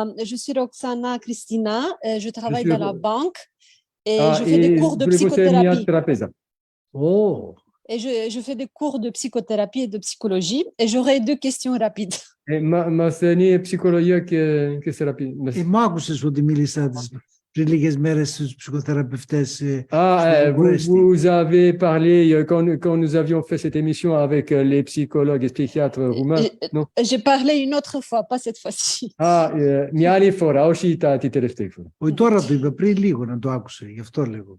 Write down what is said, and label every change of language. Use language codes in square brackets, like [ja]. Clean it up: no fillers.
[fr] Je suis Roxana Cristina, je travaille dans la banque et je fais des cours de psychothérapie. Oh. Et je fais des cours de psychothérapie et de psychologie et j'aurais deux questions rapides. [el] Μαθαίνει ψυχολογία και θεραπεία. Μ' άκουσες ότι μίλησα πριν λίγες μέρες στους ψυχοθεραπευτές. [fr] Vous avez parlé quand nous avions fait cette émission avec les psychologues et psychiatres roumains, non? J'ai parlé une autre fois, pas cette fois-ci. [el] Μια άλλη φορά, όχι τη τελευταία φορά. Όχι, τώρα το είπα πριν λίγο να το άκουσε, γι' αυτό λέγω.